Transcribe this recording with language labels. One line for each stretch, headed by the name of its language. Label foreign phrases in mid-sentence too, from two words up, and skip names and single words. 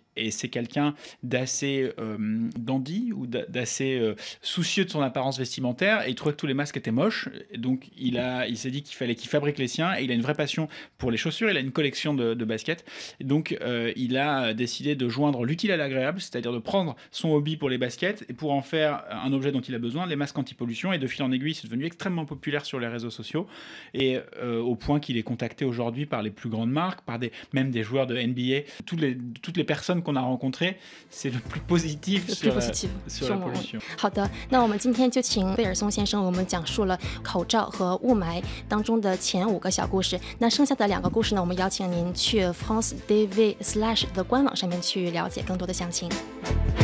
French: Et c'est quelqu'un d'assez dandy, ou d'assez soucieux de son apparence vestimentaire, et il trouvait que tous les masques étaient moches, donc il s'est dit qu'il fallait qu'il fabrique les siens, et il a une vraie passion pour les chaussures, il a une collection de baskets, et donc il a décidé de joindre l'utile à l'agréable, c'est-à-dire de prendre son hobby pour les baskets et pour en faire un objet dont il a besoin, les masques anti-pollution, et de fil en aiguille, c'est devenu extrêmement populaire sur les réseaux sociaux, et au point qu'il est contacté aujourd'hui par les plus grandes marques, par même des joueurs de NBA. Toutes les personnes qu'on a rencontrées, c'est le plus positif sur la pollution.
Chinese: 好的，那我们今天就请贝尔松先生为我们讲述了口罩和雾霾当中的前5个小故事。那剩下的2个故事呢，我们邀请您去 France DV/ 的官网上面去了解更多的详情。